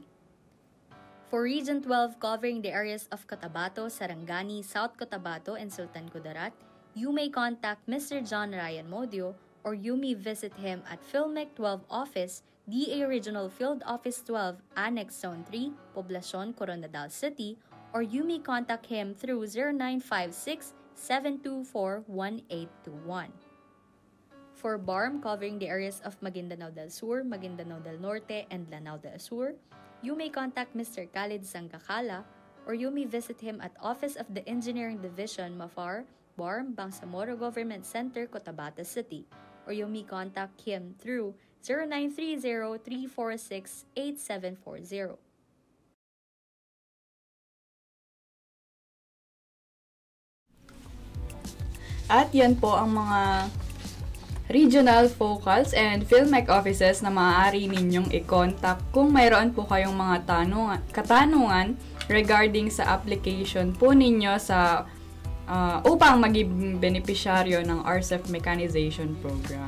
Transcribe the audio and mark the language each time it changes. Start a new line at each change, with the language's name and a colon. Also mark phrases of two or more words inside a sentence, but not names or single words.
English: For Region 12, covering the areas of Cotabato, Sarangani, South Cotabato, and Sultan Kudarat, you may contact Mr. John Ryan Modio or you may visit him at PhilMec 12 Office, DA Regional Field Office 12, Annex Zone 3, Poblacion, Coronadal City, or you may contact him through 0956-724-1821. For BARM, covering the areas of Maguindanao del Sur, Maguindanao del Norte, and Lanao del Sur, you may contact Mr. Khalid Sangkakala or you may visit him at Office of the Engineering Division, Mafar, BARM, Bangsamoro Government Center, Cotabato City, or you may contact him through 0930-346-8740.
Filipino: At yan po ang mga
English: regional focals and PhilMec offices
Filipino: na maaari ninyong i-contact kung mayroon po kayong mga katanungan regarding sa application po ninyo sa upang maging beneficiaryo ng RCEF Mechanization Program.